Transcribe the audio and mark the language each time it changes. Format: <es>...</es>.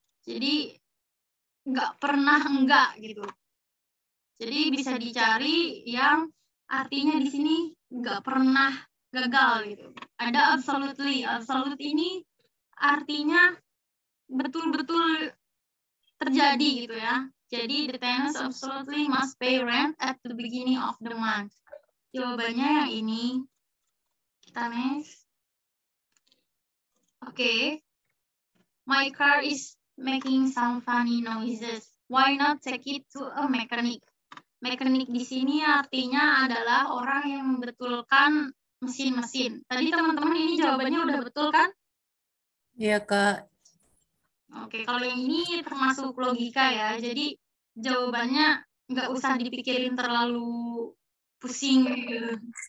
<id>Jadi nggak pernah enggak gitu. Jadi bisa dicari yang artinya di sini nggak pernah gagal gitu. Ada absolutely. Absolute ini artinya betul-betul terjadi gitu ya. Jadi</id> <en>the tenants absolutely must pay rent at the beginning of the month.</en> <id>Jawabannya yang ini. Kita next. Oke.</id> <en>My car is making some funny noises. Why not take it to a mechanic?</en> <id>Mekanik di sini artinya adalah orang yang membetulkan mesin-mesin. Tadi teman-teman ini jawabannya udah betul kan? Iya Kak. Oke, kalau yang ini termasuk logika ya. Jadi jawabannya nggak usah dipikirin terlalu pusing gitu.</id>